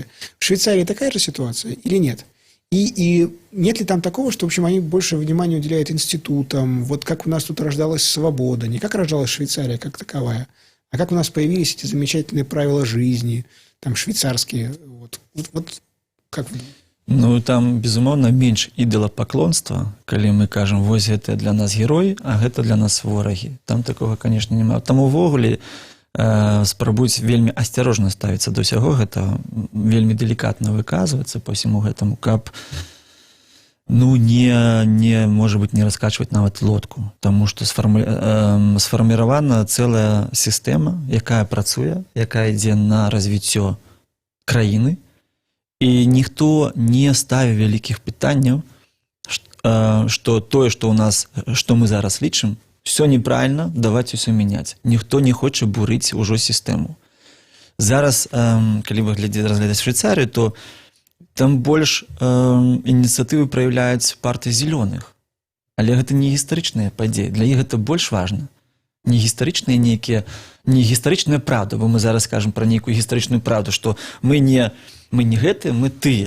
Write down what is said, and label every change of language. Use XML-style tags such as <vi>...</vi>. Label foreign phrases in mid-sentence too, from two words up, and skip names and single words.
<ru>В Швейцарии такая же ситуация или нет? И нет ли там такого, что, в общем, они больше внимания уделяют институтам, вот как у нас тут рождалась свобода, не как рождалась Швейцария как таковая, А как у нас появились эти замечательные правила жизни, там швейцарские, вот как вы думаете?</ru> <be>Ну, там, безумоўна, менш ідалапаклонства, калі мы кажам, вось гэта для нас герой, а гэта для нас ворагі. Там такога, конечно, няма. Там увогуле спрабуюць вельмі асцярожна ставіцца да ўсяго гэтага, вельмі делікатна выказвацца па ўсяму гэтаму, каб не можа быць, не раскачваць нават лодку, таму што сфарміравана цэлая сістэма, якая працуе, якая ідзе на развіццё краіны, і ніхто не ставіў вялікіх пытанняў, што тое, што ў нас, што мы зараз лічым,</be> <ru>все неправильно, давайте все мяняць.</ru> <be>Ніхто не хоча бурыць ужо сістэму. Зараз, калі вы разглядаць Швейцарыю, то там больш ініцыятывы праяўляюць партыі зялёных. Але гэта не гістарычныя падзеі. Для іх гэта больш важна. Не гістарычныя нейкія, не гістарычная правда, бо мы зараз кажам пра нейкую гістарычную правду, што мы не гэтыя, мы тыя.</be>